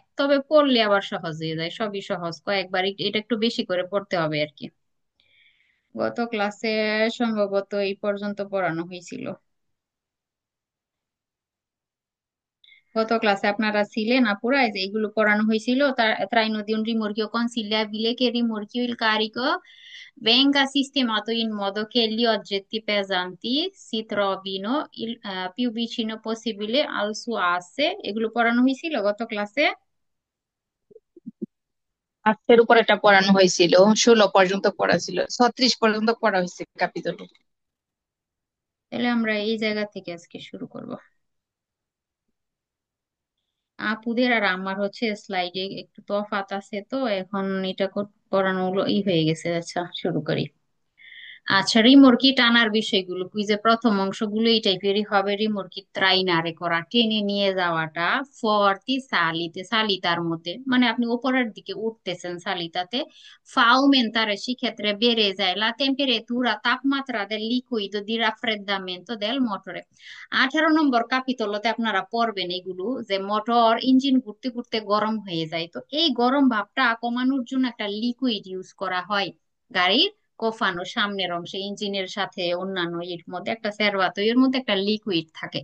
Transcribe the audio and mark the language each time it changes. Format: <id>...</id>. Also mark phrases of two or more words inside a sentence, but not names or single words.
<bn>তবে পড়লে আবার সহজ হয়ে যায়, সবই সহজ, কয়েকবার এটা একটু বেশি করে পড়তে হবে আর কি। গত ক্লাসে সম্ভবত এই পর্যন্ত পড়ানো হয়েছিল। গত ক্লাসে আপনারা ছিলেন আপুরা, যে এগুলো পড়ানো হয়েছিল।</bn> <it>Traino di un rimorchio consigliabile che rimorchio il carico venga sistemato in modo che gli oggetti pesanti si trovino più vicino possibile al suo asse।</it> <bn>এগুলো পড়ানো হয়েছিল গত ক্লাসে। আজকের উপর এটা পড়ানো হয়েছিল। 16 পর্যন্ত পড়া ছিল, 36 পর্যন্ত পড়া হয়েছে ক্যাপিটাল। তাহলে আমরা এই জায়গা থেকে আজকে শুরু করব। আপুদের আর আমার হচ্ছে স্লাইডে একটু তফাৎ আছে, তো এখন এটা পড়ানো হলো হয়ে গেছে। আচ্ছা, শুরু করি। আচ্ছা, রিমোটকি টানার বিষয়গুলো কুইজের প্রথম অংশগুলো এই টাইপেরই হবে।</bn> <it>rimorchio trainare</it> <bn>করা, টেনে নিয়ে যাওয়াটা।</bn> <it>forti salite,</it> <bn>সালিতার মধ্যে মানে আপনি উপরের দিকে উঠতেছেন সালিতাতে।</bn> <it>ফাউমেন্তারে</it> <bn>সেক্ষেত্রে বেড়ে যায়</bn> <it>la temperatura, তাপমাত্রা del liquido di raffreddamento del motore।</it> <bn>18 নম্বর কাপিতলতে আপনারা পড়বেন এগুলো, যে মোটর ইঞ্জিন ঘুরতে ঘুরতে গরম হয়ে যায়, তো এই গরম ভাবটা কমানোর জন্য একটা লিকুইড ইউজ করা হয় গাড়ির কোফানো সামনের অংশে। ইঞ্জিনের সাথে অন্যান্য এর মধ্যে একটা সেরবাতো, এর মধ্যে একটা লিকুইড থাকে।</bn>